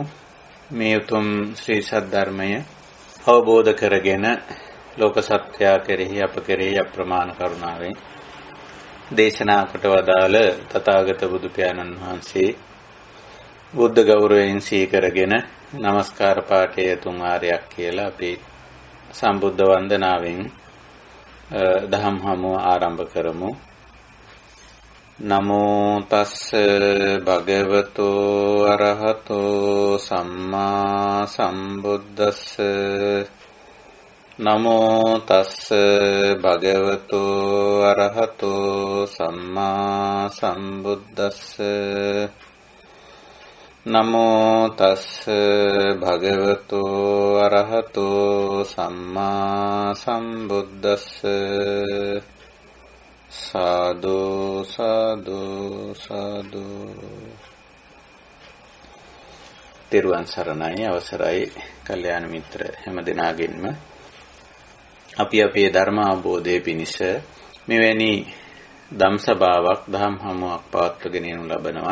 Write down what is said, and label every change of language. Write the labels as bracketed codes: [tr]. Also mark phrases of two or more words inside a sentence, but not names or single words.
[si] මේ උතුම් ශ්‍රී සද්ධර්මය අවබෝධ කරගෙන ලෝක සත්‍යය කෙරෙහි අප කෙරෙහි අප්‍රමාණ කරුණාවෙන් දේශනා කොට වදාළ තථාගත බුදු පියාණන් වහන්සේ බුද්ධ ගෞරවයෙන් සීකරගෙන নমස්කාර පාඨය 3 වාරයක් කියලා අපි සම්බුද්ධ වන්දනාවෙන් දහම් හමුව ආරම්භ කරමු. [pi] නමෝ තස්ස භගවතෝ අරහතෝ සම්මා සම්බුද්දස්ස නමෝ තස්ස භගවතෝ අරහතෝ සම්මා සම්බුද්දස්ස නමෝ තස්ස භගවතෝ අරහතෝ සම්මා සම්බුද්දස්ස සාදු සාදු සාදු. [si] තෙරුවන් සරණයි. අවසරයි කල්යාණ මිත්‍ර හැමදෙනාගෙන්ම අපි අපේ ධර්ම අවබෝධයේ පිණිස මෙවැනි ධම්සභාවක් දහම් හමුවක් පවත්වගෙන යනු ලබනවා.